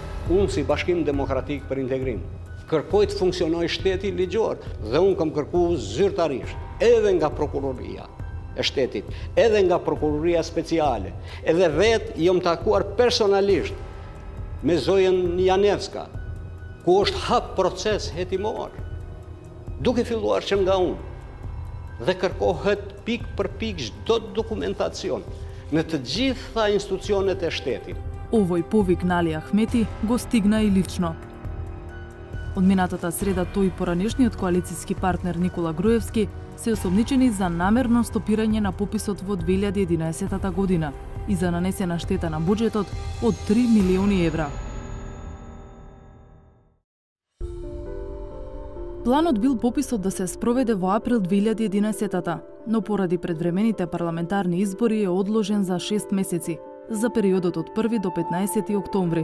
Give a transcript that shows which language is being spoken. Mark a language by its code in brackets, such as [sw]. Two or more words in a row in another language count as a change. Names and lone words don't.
[sq] Unë si Bashkim Demokratik për Integrim kërkoj të funksionoj shteti ligjor dhe unë kam kërkuar zyrtarisht edhe nga prokuroria e shtetit, edhe nga prokuroria speciale, edhe vetë jam takuar personalisht me Zojen Janevska, ku është hap proces hetimor, duke filluar që nga unë dhe kërkohet pik për pik çdo dokumentacion në të gjitha institucionet e shtetit. [mk] Овој повик Nali Ahmeti го стигна и лично. Од минатата среда тој и поранешниот коалицијски партнер Никола Груевски се осомничени за намерно стопирање на пописот во 2011 година и за нанесена штета на буџетот од 3 милиони евра. Планот бил пописот да се спроведе во април 2011, но поради предвремените парламентарни избори е одложен за 6 месеци, за периодот од 1 до 15 октомври.